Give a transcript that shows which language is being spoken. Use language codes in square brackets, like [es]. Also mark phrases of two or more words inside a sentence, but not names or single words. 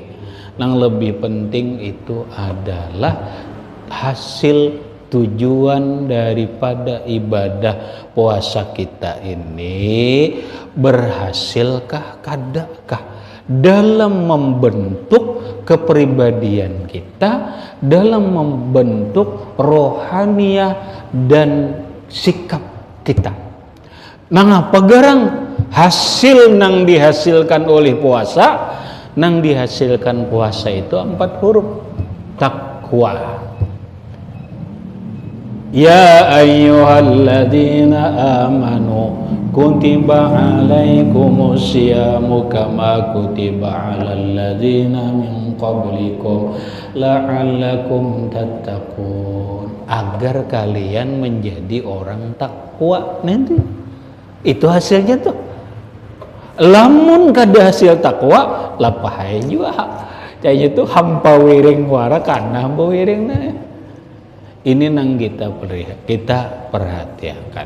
[bjn] Nang lebih penting itu adalah hasil tujuan daripada ibadah puasa kita ini berhasilkah kadakah dalam membentuk kepribadian kita, dalam membentuk rohaniah dan sikap kita. Nang apa garang hasil nang dihasilkan oleh puasa? Nang dihasilkan puasa itu 4 huruf takwa. [ar] يا أيها الذين آمنوا كتب عليكم الصيام كما كتب على الذين من قبلكم لعلكم تتقون. [id] Agar kalian menjadi orang takwa nanti. Itu hasilnya tuh. [bjn] Lamun kada hasil takwa lapahai juga. Kayaknya tuh hampa wiring wara kana hampa wiring nah. Ini nang kita perhatikan.